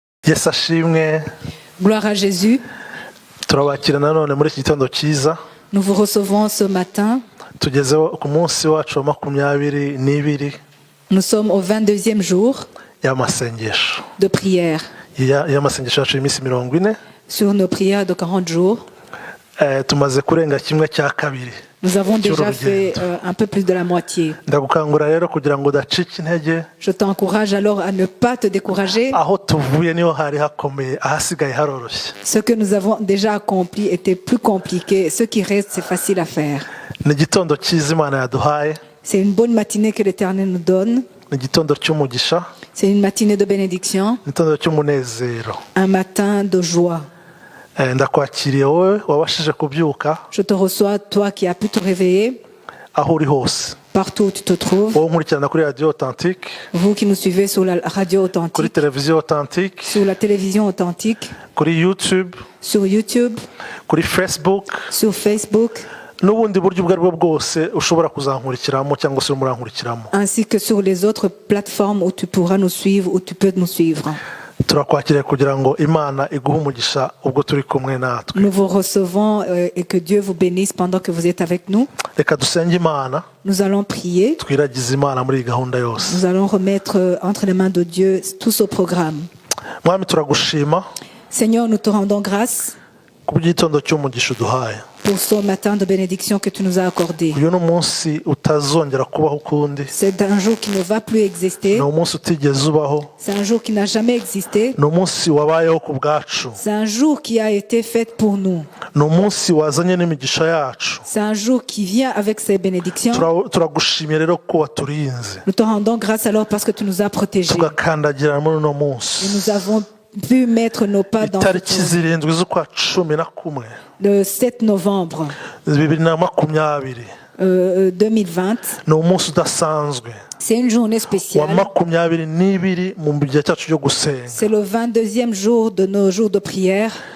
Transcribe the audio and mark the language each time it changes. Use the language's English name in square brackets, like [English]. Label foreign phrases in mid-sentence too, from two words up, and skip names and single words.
[Kinyarwanda] Yesu ashimwe. [French] Gloire à Jésus. [Kinyarwanda] Turabakira nanone muri iki gitondo cyiza. [French] Nous vous recevons ce matin. [Kinyarwanda] Tugezeho ku munsi wacu wa 22. [French] Nous sommes au 22e jour [Kinyarwanda] y'amasengesho [French] de prière. [Kinyarwanda] Y'amasengesho yacu iminsi 40. [French] Sur nos prières de 40 jours. [Kinyarwanda] Tumaze kurenga kimwe cya kabiri. [French] Nous avons déjà fait un peu plus de la moitié. [Kinyarwanda] Ndagukangura rero kugira ngo udacika intege. [French] Je t'encourage alors à ne pas te décourager. [Kinyarwanda] Aho tuvuye niho hari hakomeye, ahasigaye haroroshye. [French] Ce que nous avons déjà accompli était plus compliqué. Ce qui reste, c'est facile à faire. [Kinyarwanda] Ni gitondo cyiza Imana yaduhaye. [French] C'est une bonne matinée que l'Éternel nous donne. [Kinyarwanda] Ni gitondo cy'umugisha. [French] C'est une matinée de bénédiction. [Kinyarwanda] Gitondo cy'umunezero. [French] Un matin de joie. [Kinyarwanda] Ndakwakiriye wowe wabashije kubyuka. [French] Je te reçois, toi qui as pu te réveiller. [Kinyarwanda] Aho uri hose. [French] Partout où tu te trouves. [Kinyarwanda] Wowe nkurikirana kuri Radio Authentique. [French] Vous qui nous suivez sur la radio authentique. [Kinyarwanda] Kuri Télévision Authentique. [French] Sur la télévision authentique. [Kinyarwanda] Kuri YouTube. [French] Sur YouTube. [Kinyarwanda] Kuri Facebook. [French] Sur Facebook. [Kinyarwanda] N'ubundi buryo ubwo aribwo bwose ushobora kuzankurikiramo cyangwa se murankurikiramo. [French] Ainsi que sur les autres plateformes où tu pourras nous suivre, où tu peux nous suivre. [Kinyarwanda] Turakwakiriye kugira ngo Imana iguhe umugisha ubwo turi kumwe natwe. [French] Nous vous recevons et que Dieu vous bénisse pendant que vous êtes avec nous. [Kinyarwanda] Reka dusenge Imana. [French] Nous allons prier. [Kinyarwanda] Twiragize Imana muri gahunda yose. [French] Nous allons remettre entre les mains de Dieu tout ce programme. [Kinyarwanda] Mwami turagushima. [French] Seigneur, nous te rendons grâce. [Kinyarwanda] Ku bw'igitondo cy'umugisha uduhaye. [French] Pour ce matin de bénédiction que tu nous as accordé. [Kinyarwanda] Uyu ni umunsi utazongera kubaho ukundi. [French] C'est un jour qui ne va plus exister. [Kinyarwanda] Ni umunsi utigeze ubaho. [French] C'est un jour qui n'a jamais existé. [Kinyarwanda] Ni umunsi wabayeho ku bwacu. [French] C'est un jour qui a été fait pour nous. [Kinyarwanda] Ni umunsi wazanye n'imigisha yacu. [French] C'est un jour qui vient avec ses bénédictions. [Kinyarwanda] Turagushimiye rero ko waturinze. [French] Nous te rendons grâce alors parce que tu nous as protégés. [Kinyarwanda] Tugakandagira muri uno munsi. [French] Et nous avons pu mettre nos pas dans le 7 novembre 2020. C'est une journée spéciale. C'est le 22e jour de nos jours de prière.